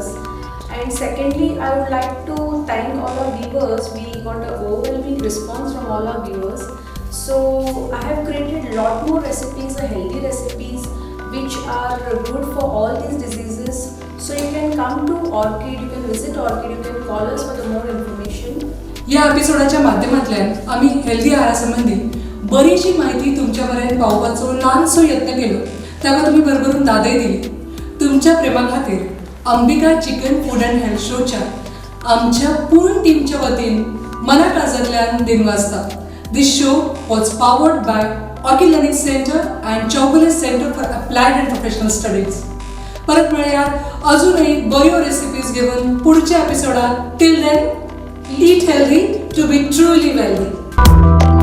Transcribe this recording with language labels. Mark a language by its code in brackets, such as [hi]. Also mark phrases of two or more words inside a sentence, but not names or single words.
[en] And secondly, I would like to thank all our viewers. We got an overwhelming response from all our viewers. So I have created a lot more recipes, healthy recipes, which are good for all these diseases. So you can come to Orchid, you can visit Orchid, you can call us for the more information. [kok] या एपिसोडाच्या माध्यमांतल्यान आम्ही हेल्दी आहारासंबंधी बरीचशी माहिती तुमच्यापर्यंत पावपाचो ल्हानसो यत्न केलो. ताका तुम्ही भरभरून दादय दिली. तुमच्या प्रेमा खातीर अंबिका चिकन फूड अँड हेल्थ शोच्या आमच्या पूर्ण टीमच्या वतीन मनाकाजांतल्यान दिनवाजता. [en] This show was powered by Orchid Learning Centre and Chougule Centre for Applied and Professional Studies. [kok] परत मेळया अजूनही बऱ्यो रेसिपीज घेऊन पुढच्या एपिसोडात. [en] till then, eat healthy to be truly wealthy.